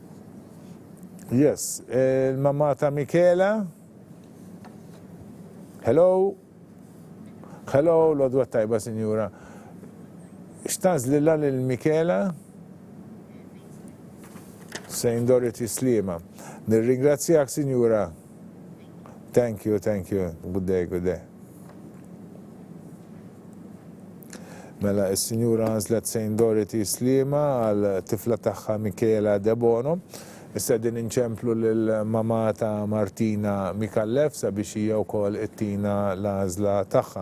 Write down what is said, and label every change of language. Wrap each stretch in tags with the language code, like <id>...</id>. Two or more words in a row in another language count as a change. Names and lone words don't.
<mt>Yes, il-mamma ta' Mikela. Hello, l-għodwa tajba, Sinjura. X'tażlilha lil Mikela? St. Dorothy Slima. Nirringrazzjak, Sinjura.</mt> <en>Thank you. Good day.</en> <mt>Mela, il-Sinjura għażlet St. Dorothy Slima għal tifla tagħha Michaela De Bono. Issa din inċemplu lill-mama ta' Martina Mikallef sabiex hija wkoll ittina l-għażla tagħha.</mt>